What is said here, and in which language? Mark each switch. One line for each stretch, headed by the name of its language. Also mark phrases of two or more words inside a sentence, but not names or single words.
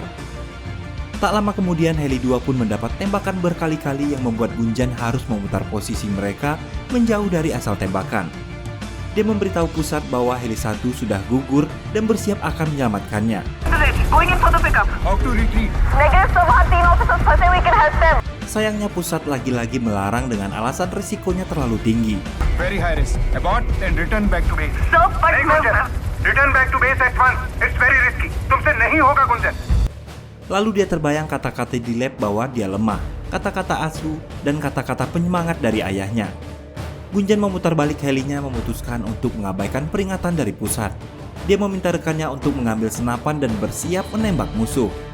Indonesian: Tak lama kemudian heli 2 pun mendapat tembakan berkali-kali yang membuat Gunjan harus memutar posisi mereka menjauh dari asal tembakan. Dia memberitahu pusat bahwa heli 1 sudah gugur dan bersiap akan menyelamatkannya. Sayangnya pusat lagi-lagi melarang dengan alasan risikonya terlalu tinggi.
English: Very high risk. Abort and return back to base. Return back to base at once. It's very risky.
Hindi: तुमसे नहीं होगा गुंजन.
Indonesian: Lalu dia terbayang kata-kata Dilep bahwa dia lemah, kata-kata asuh, dan kata-kata penyemangat dari ayahnya. Gunjan memutar balik helinya memutuskan untuk mengabaikan peringatan dari pusat. Dia meminta rekannya untuk mengambil senapan dan bersiap menembak musuh.